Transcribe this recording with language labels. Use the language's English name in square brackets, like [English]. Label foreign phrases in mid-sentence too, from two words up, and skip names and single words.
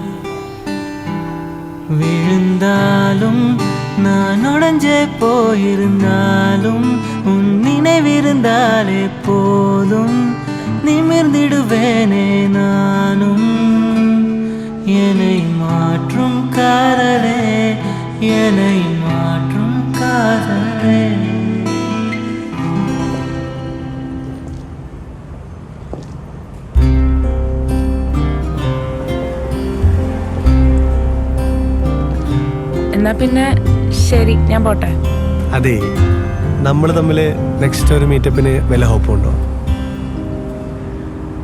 [Tamil] விழுந்தாலும் நான் உடைஞ்சே போயிருந்தாலும் உன் நினைவிருந்தாலே போதும், நிமிர்ந்திடுவேனே நானும். என்னை மாற்றும் காதலே, என்னை மாற்றும் காதலே. [Malayalam] എന്നാ പിന്നെ ശരി, ഞാൻ പോട്ടെ. അതെ, നമ്മൾ തമ്മിൽ നെക്സ്റ്റ് ഒരു മീറ്റപ്പിന് വല്ല ഹോപ്പുണ്ടോ?